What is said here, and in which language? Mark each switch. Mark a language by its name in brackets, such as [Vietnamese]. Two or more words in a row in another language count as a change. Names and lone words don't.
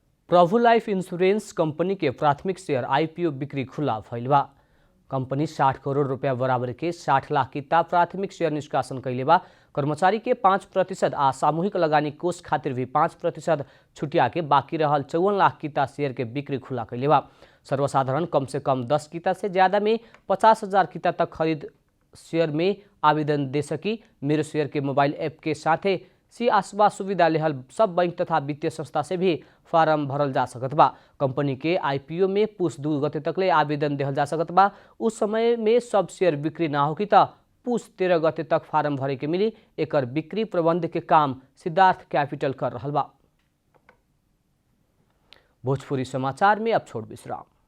[Bhojpuri] प्रभु लाइफ इंश्योरेंस कंपनी के प्राथमिक शेयर आईपीओ बिक्री खुला भइल बा। कंपनी 60 करोड़ रुपया बराबर के 60 लाख किता प्राथमिक शेयर निष्कासन कैले बा। कर्मचारी के 5% आ सामूहिक लगानी कोष खातिर भी 5% छुटिया के बाकी रहल 54 लाख किता शेयर के बिक्री खुला कैले बा। सर्वसाधारण कम से कम 10 किता से ज्यादा में 50,000 किता तक खरीद शेयर में आवेदन दे सकी। मेरो शेयर के मोबाइल ऐप के साथे सी आसबा सुविधा लेहल सब बैंक तथा वित्तीय संस्था से भी फारम भरल जा सकत बा। कंपनी के आईपीओ में पुष 2 गते तकले आवेदन देहल जा सकत बा। उस समय में सब शेयर बिक्री ना होगी त पुष 13 गते तक फारम भरे के मिली। एकर बिक्री प्रबंध के काम सिद्धार्थ कैपिटल कर रहल बा। भोजपुरी समाचार में अब छोड़ विश्राम।